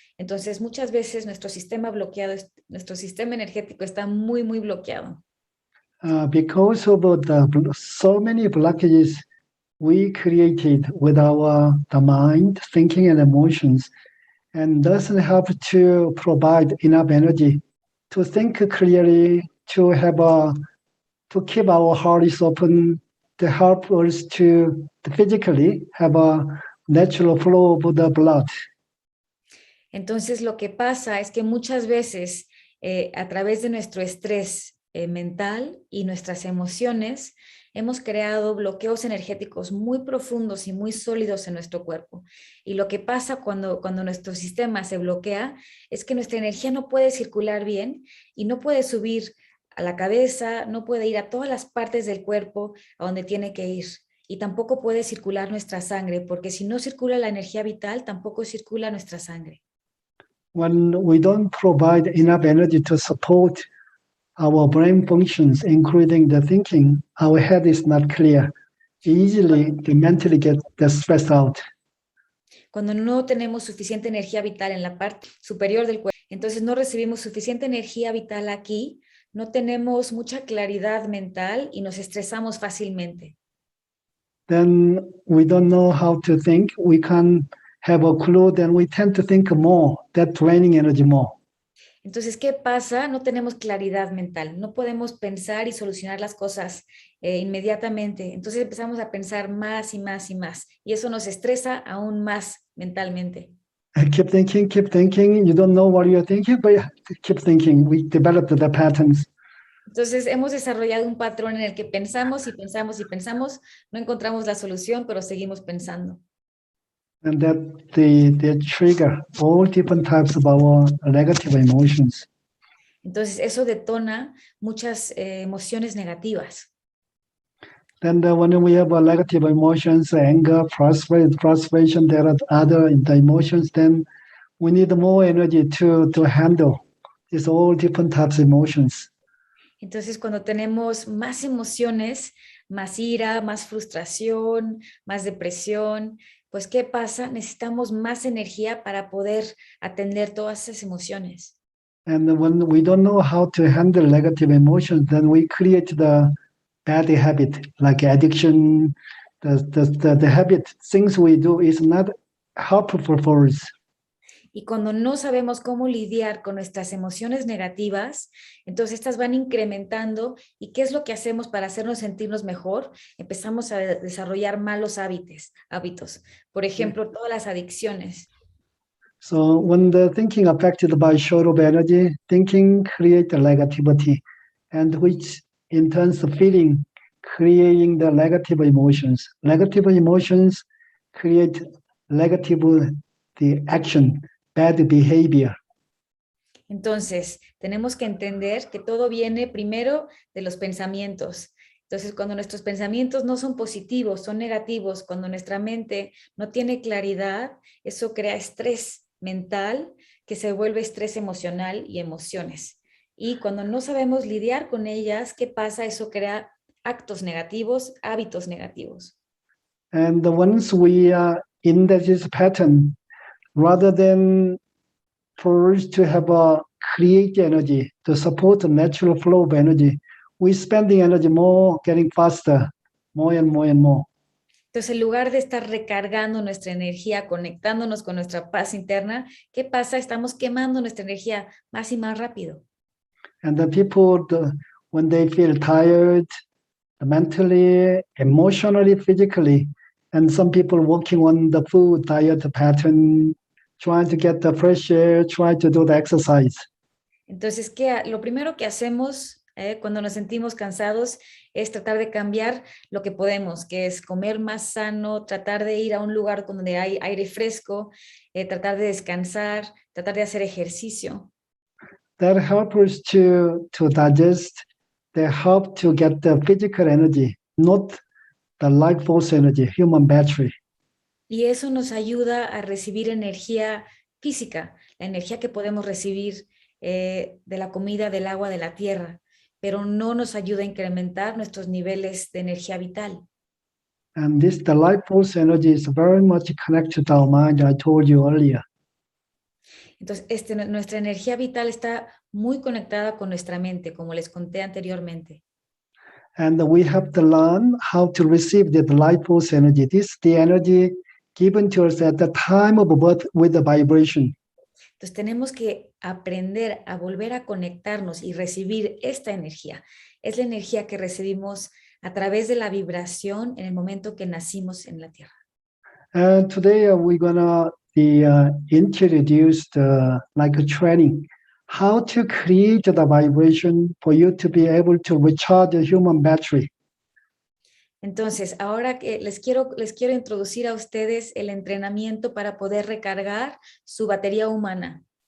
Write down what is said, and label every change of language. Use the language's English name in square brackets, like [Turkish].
[Spanish] Entonces, muchas veces nuestro sistema bloqueado, nuestro sistema energético está muy, muy bloqueado. [English] Because of so many blockages we created with the mind, thinking, and emotions, and doesn't help to provide enough energy to think clearly, to keep our hearts open, to help us to physically have a natural flow of the blood. [Spanish] Entonces, lo que pasa es que muchas veces a través de nuestro estrés mental y nuestras emociones, hemos creado bloqueos energéticos muy profundos y muy sólidos en nuestro cuerpo. Y lo que pasa cuando nuestro sistema se bloquea es que nuestra energía no puede circular bien y no puede subir a la cabeza, no puede ir a todas las partes del cuerpo a donde tiene que ir. Y tampoco puede circular nuestra sangre, porque si no circula la energía vital, tampoco circula nuestra sangre. [English] When we don't provide enough energy to support our brain functions, including the thinking, our head is not clear. Easily, the mentally get stressed out. [Spanish] Cuando no tenemos suficiente energía vital en la parte superior del cuerpo, entonces no recibimos suficiente energía vital aquí, no tenemos mucha claridad mental y nos estresamos fácilmente. [English] Then we don't know how to think. We can't have a clue. Then we tend to think more. That draining energy more. [Spanish] Entonces, ¿qué pasa? No tenemos claridad mental, no podemos pensar y solucionar las cosas inmediatamente. Entonces empezamos a pensar más y más y más, y eso nos estresa aún más mentalmente. [English] Keep thinking, keep thinking. You don't know what you're thinking, but keep thinking. We developed the patterns. [Spanish] Entonces hemos desarrollado un patrón en el que pensamos y pensamos y pensamos, no encontramos la solución, pero seguimos pensando. [English] And that they trigger all different types of our negative emotions. [Spanish] Entonces eso detona muchas emociones negativas. [English] Then when we have negative emotions, anger, frustration, there are other the emotions, then we need more energy to handle these all different types of emotions. [Spanish] Entonces, cuando tenemos más emociones, más ira, más frustración, más depresión, pues ¿qué pasa? Necesitamos más energía para poder atender todas esas emociones. [English] And when we don't know how to handle negative emotions, then we create the bad habit, like addiction. The habit, things we do is not helpful for us. [Spanish] Y cuando no sabemos cómo lidiar con nuestras emociones negativas, entonces estas van incrementando. ¿Y qué es lo que hacemos para hacernos sentirnos mejor? Empezamos a desarrollar malos hábitos. Por ejemplo, todas las adicciones. [English] So when the thinking affected by short of energy, thinking create the negativity, and which in turns the feeling creating the negative emotions. Negative emotions create negative the action, bad behavior. [Spanish] Entonces, tenemos que entender que todo viene primero de los pensamientos. Entonces, cuando nuestros pensamientos no son positivos, son negativos, cuando nuestra mente no tiene claridad, eso crea estrés mental que se vuelve estrés emocional y emociones. Y cuando no sabemos lidiar con ellas, ¿qué pasa? Eso crea actos negativos, hábitos negativos. [English] And once we are in this pattern, rather than for us to have a create energy to support the natural flow of energy, we spend the energy more, getting faster, more and more and more. [Spanish] Entonces, en lugar de estar recargando nuestra energía, conectándonos con nuestra paz interna, ¿qué pasa? Estamos quemando nuestra energía más y más rápido. [English] And the people, when they feel tired, mentally, emotionally, physically, and some people working on the food diet pattern, trying to get the fresh air, trying to do the exercise. [Spanish] Entonces, lo primero que hacemos cuando nos sentimos cansados es tratar de cambiar lo que podemos, que es comer más sano, tratar de ir a un lugar donde hay aire fresco, tratar de descansar, tratar de hacer ejercicio. [English] that help us to digest. They help to get the physical energy, not the life force energy, human battery. [Spanish] Y eso nos ayuda a recibir energía física, la energía que podemos recibir de la comida, del agua, de la tierra, pero no nos ayuda a incrementar nuestros niveles de energía vital. [English] And the life force energy is very much connected to our mind, I told you earlier. [Spanish] Entonces, nuestra energía vital está muy conectada con nuestra mente, como les conté anteriormente. [English] And we have to learn how to receive the life force energy. This is the energy given to us at the time of birth with the vibration. [Spanish] Entonces tenemos que aprender a volver a conectarnos y recibir esta energía. Es la energía que recibimos a través de la vibración en el momento que nacimos en la Tierra. [English] And today we're gonna be introduced like a training, how to create the vibration for you to be able to recharge the human battery. [Spanish] Entonces, ahora que les quiero introducir a ustedes el entrenamiento para poder recargar su batería humana.